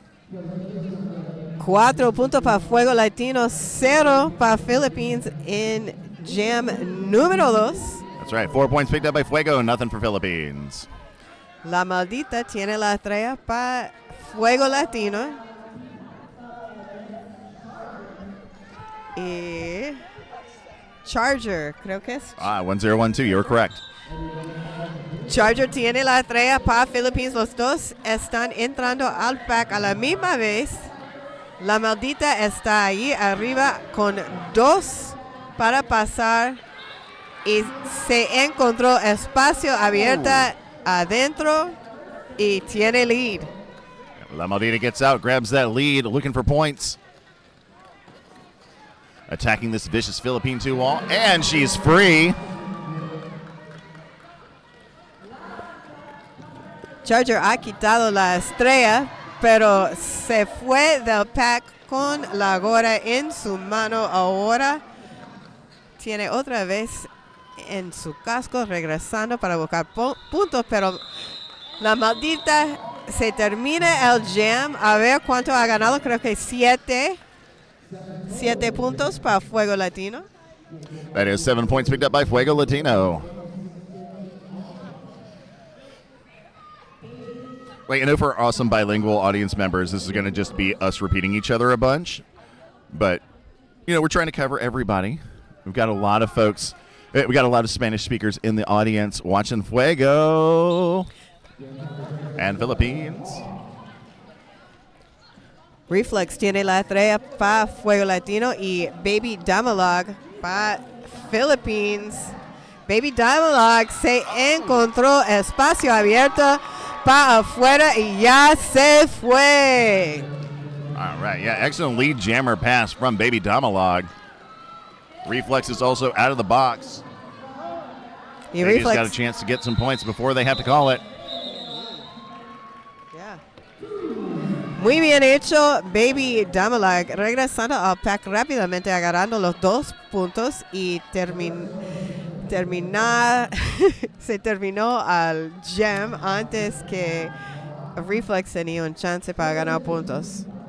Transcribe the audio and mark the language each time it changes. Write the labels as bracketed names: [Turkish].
[Spanish] 4 puntos para Fuego Latino, 0 para Philippines in jam número 2. [English] That's right, 4 points picked up by Fuego, nothing for Philippines. [Spanish] La Maldita tiene la estrella para Fuego Latino. Y Charger, creo que es. [English] 1012, you're correct. [Spanish] Charger tiene la estrella para Philippines. Los dos están entrando al pack a la misma vez. La Maldita está ahí arriba con 2 para pasar y se encontró espacio abierto adentro y tiene lead. [English] La Maldita gets out, grabs that lead, looking for points. Attacking this vicious Philippine 2 wall, and she's free. [Spanish] Charger ha quitado la estrella, pero se fue del pack con la gorra en su mano. Ahora tiene otra vez en su casco regresando para buscar puntos, pero la Maldita se termina el jam. A ver cuánto ha ganado, creo que 7 puntos para Fuego Latino. [English] That is 7 points picked up by Fuego Latino. Wait, I know for our awesome bilingual audience members, this is going to just be us repeating each other a bunch. But, we're trying to cover everybody. We've got a lot of folks. We got a lot of Spanish speakers in the audience watching Fuego and Philippines. [Spanish] Reflex tiene la estrella para Fuego Latino y Baby Damalog para Philippines. Baby Damalog se encontró espacio abierto para afuera y ya se fue. [English] All right, yeah, excellent lead jammer pass from Baby Damalog. Reflex is also out of the box. Baby's got a chance to get some points before they have to call it. Yeah. [Spanish] Muy bien hecho, Baby Damalog, regresando al pack rápidamente, agarrando los 2 puntos y se terminó al jam antes que Reflex tenía un chance para ganar puntos.